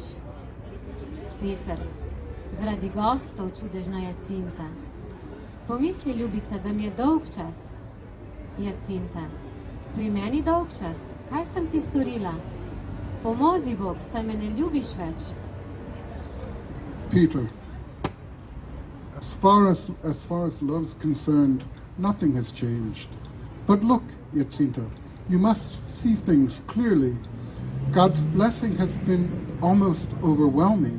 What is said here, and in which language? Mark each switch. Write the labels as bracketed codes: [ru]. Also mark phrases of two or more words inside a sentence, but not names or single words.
[sl] Peter, zaradi gostov, čudežna Jacinta. Pomisli, ljubica, da mi je dolg čas. Jacinta, pri meni dolg čas, kaj sem ti storila? [hr] Pomozi, Bog, [sl] saj me ne ljubiš več. [en] Peter, as far as love's concerned, nothing has changed. But look, Jacinta, you must see things clearly. God's blessing has been almost overwhelming.